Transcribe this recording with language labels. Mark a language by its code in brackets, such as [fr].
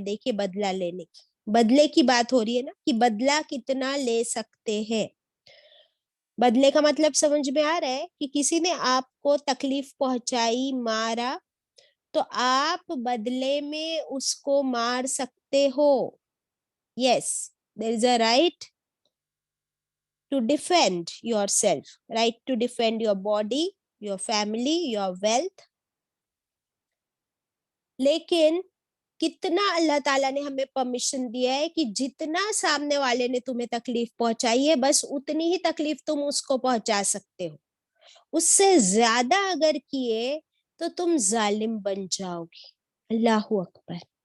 [hi] देखिए, बदला लेने की, बदले की बात हो रही है ना, कि बदला कितना ले सकते हैं। बदले का मतलब समझ में आ रहा है कि किसी ने आपको तकलीफ पहुंचाई, मारा, तो आप बदले में उसको मार सकते हो। [en] Yes, there is a right to defend yourself, right to defend your body, your family, your wealth. [hi] लेकिन कितना अल्लाह ताला ने हमें परमिशन दिया है कि जितना सामने वाले ने तुम्हें तकलीफ पहुंचाई है, बस उतनी ही तकलीफ तुम उसको पहुंचा सकते हो। उससे ज्यादा अगर किए तो तुम जालिम बन जाओगे। अल्लाहू अकबर।